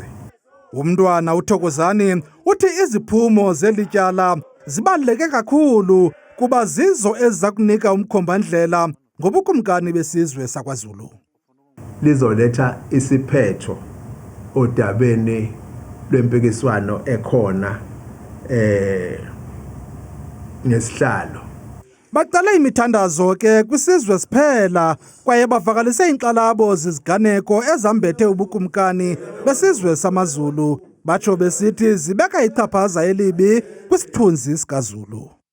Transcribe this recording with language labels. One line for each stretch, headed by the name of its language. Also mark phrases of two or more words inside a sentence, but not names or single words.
Xhosa: Umntwana uThokozani uthi iziphumo zelityala zibaluleke kakhulu kuba zizo eziza kunika umkhombandlela ngobukumkani besizwe sakwaZulu.
Zulu: Lizoletha isiphetho odabeni lwempikiswano ekhona ngesihlalo.
Xhosa: Baqale imithandazo ke kwisizwe siphela kwaye bavakalise inkxalabo ziziganeko ezambethe ubukumkani besizwe samaZulu. Batsho besithi zibeka ichaphaza elibi kwisithunzi sikaZulu.